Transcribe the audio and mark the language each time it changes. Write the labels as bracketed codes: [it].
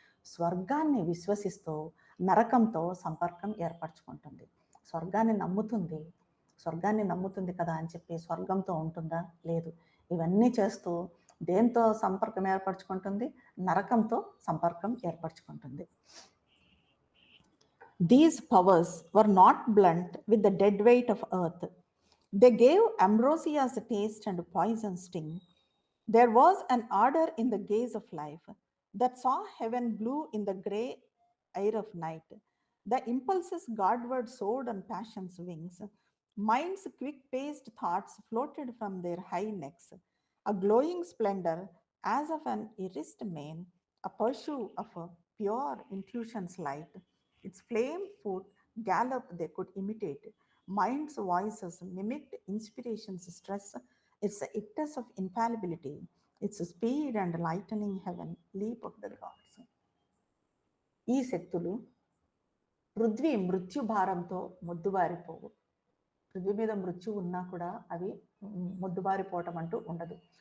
[te] స్వర్గాన్ని విశ్వసిస్తూ నరకంతో సంపర్కం ఏర్పరచుకుంటుంది. స్వర్గాన్ని నమ్ముతుంది. స్వర్గాన్ని నమ్ముతుంది కదా అని చెప్పి స్వర్గంతో ఉంటుందా? లేదు. ఇవన్నీ చేస్తూ దేంతో సంపర్కం ఏర్పరచుకుంటుంది? నరకంతో సంపర్కం ఏర్పరచుకుంటుంది. [en] These powers were not blunt with the dead weight of earth. They gave ambrosia's taste and poison sting. There was an ardor in the gaze of life that saw heaven blue in the grey air of night. The impulses Godward soared on passion's wings. Minds' quick-paced thoughts floated from their high necks, a glowing splendor as of an irised mane, a pursue of a pure intuition's light. Its flame foot gallop they could imitate. Minds' voices mimicked inspiration's stress, its ictus of infallibility, its speed and lightening heaven, leap of the gods. [te] ఈ శక్తులు పృథ్వీ మృత్యు భారంతో మొద్దుబారిపోవు. పృథ్వీ మీద మృత్యు ఉన్నా కూడా అవి మొద్దుబారిపోవటం అంటూ ఉండదు.